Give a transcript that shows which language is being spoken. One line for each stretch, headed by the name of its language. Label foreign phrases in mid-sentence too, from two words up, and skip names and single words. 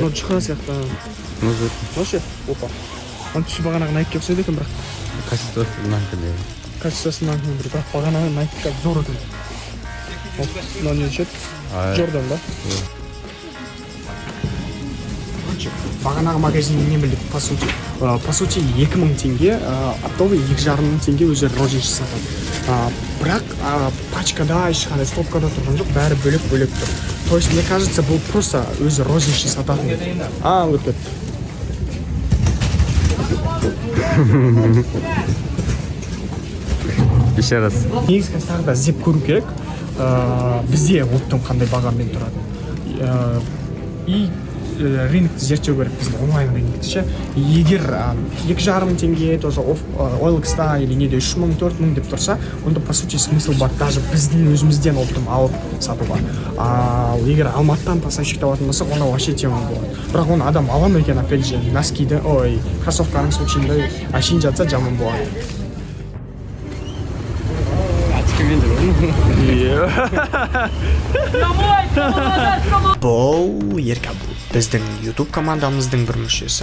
Kazakh: Жұқа сияқты. Вообще, опа. Түсі бағанағы Nike-ке ұқсайды екен бірақ. Качествосы Nike-де. Качествосы Nike-мен бір. Бірақ бағанағы Nike-ка зор екен. Мынау не дешеді? Jordan да? Бағанағы магазиннен не білдік,
Russian: по сути. По сути,
Kazakh: 2000 теңге, оптовый 2,5 теңге өздері розница сатады. Бірақ пачкада, ешқандай стопкада тұрған жоқ, бәрі бөлек-бөлек тұр.
Russian: То есть, мне кажется,
Kazakh: бұл просто өзі розница сататын. Өтеді.
Russian: Еще раз.
Kazakh: Негізгі тағы да іздеп көру керек. Бізде оптың қандай бағамен тұрады. И рынокты зерттеу керек біздің онлайн рынокты ше. Егер 2,5 теңге тоже OLX-та или неде 3 мың 4 мың деп тұрса, онда
Russian: по сути смысл
Kazakh: бар даже біздің өзімізден оптым алып сатуға. Ал егер Алматыдан поставщик табатын болсақ, онда
Russian: вообще тема
Kazakh: болады. Бірақ оны адам ала ма екен,
Russian: опять же,
Kazakh: носкиді, кроссовканың случайында ашин жатса жаман болады. Бұл Еркабул, біздің YouTube командамыздың бір мүшесі.